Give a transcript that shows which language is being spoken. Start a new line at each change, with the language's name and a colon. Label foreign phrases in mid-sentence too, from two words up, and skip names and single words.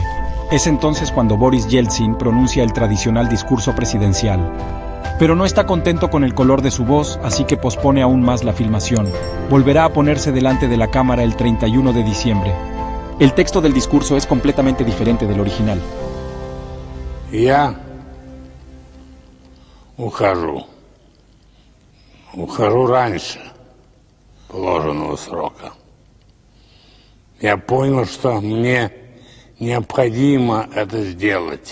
Spanish: Es entonces cuando Boris Yeltsin pronuncia el tradicional discurso presidencial. Pero no está contento con el color de su voz, así que pospone aún más la filmación. Volverá a ponerse delante de la cámara el 31 de diciembre. El texto del discurso es completamente diferente del original.
Russian: Я ухожу. Ухожу раньше положенного срока. Я понял, что мне необходимо это сделать.